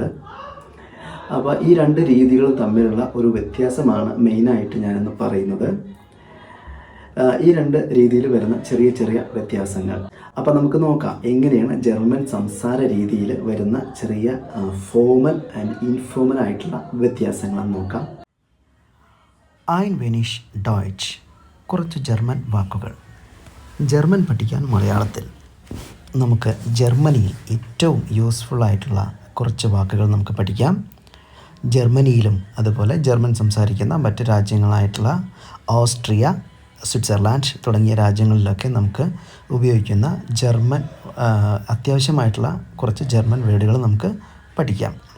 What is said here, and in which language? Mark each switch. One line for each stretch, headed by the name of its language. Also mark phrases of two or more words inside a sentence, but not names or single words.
Malayalam: അപ്പോൾ ഈ രണ്ട് രീതികളും തമ്മിലുള്ള ഒരു വ്യത്യാസമാണ് മെയിനായിട്ട് ഞാനിന്ന് പറയുന്നത്. ഈ രണ്ട് രീതിയിൽ വരുന്ന ചെറിയ ചെറിയ വ്യത്യാസങ്ങൾ. അപ്പോൾ നമുക്ക് നോക്കാം എങ്ങനെയാണ് ജർമ്മൻ സംസാര രീതിയിൽ വരുന്ന ചെറിയ
English: formal and informal
Malayalam: ആയിട്ടുള്ള വ്യത്യാസങ്ങളെന്ന് നോക്കാം.
German: ein wenig Deutsch.
Malayalam: കുറച്ച് ജർമ്മൻ വാക്കുകൾ. ജർമ്മൻ പഠിക്കാൻ മലയാളത്തിൽ നമുക്ക് ജർമ്മനിയിൽ ഏറ്റവും യൂസ്ഫുൾ ആയിട്ടുള്ള കുറച്ച് വാക്കുകൾ നമുക്ക് പഠിക്കാം. ജർമ്മനിയിലും അതുപോലെ ജർമ്മൻ സംസാരിക്കുന്ന മറ്റ് രാജ്യങ്ങളായിട്ടുള്ള ഓസ്ട്രിയ, സ്വിറ്റ്സർലാൻഡ് തുടങ്ങിയ രാജ്യങ്ങളിലൊക്കെ നമുക്ക് ഉപയോഗിക്കുന്ന ജർമ്മൻ അത്യാവശ്യമായിട്ടുള്ള കുറച്ച് ജർമ്മൻ വേർഡുകൾ നമുക്ക് പഠിക്കാം.